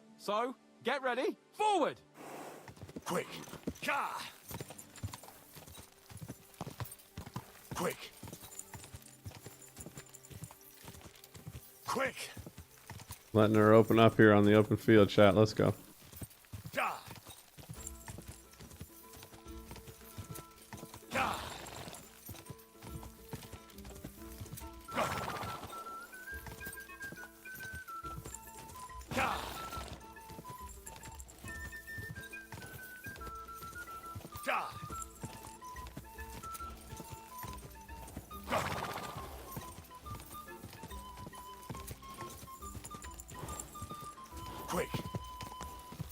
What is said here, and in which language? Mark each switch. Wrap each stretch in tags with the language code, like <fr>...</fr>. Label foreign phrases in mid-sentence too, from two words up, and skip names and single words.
<en>So, get ready, forward! Quick! Ka! Quick! Quick! Letting her open up here on the open field, chat. Let's go. Ka! Ka! Go! Ka! Ka! Go! Quick!</en>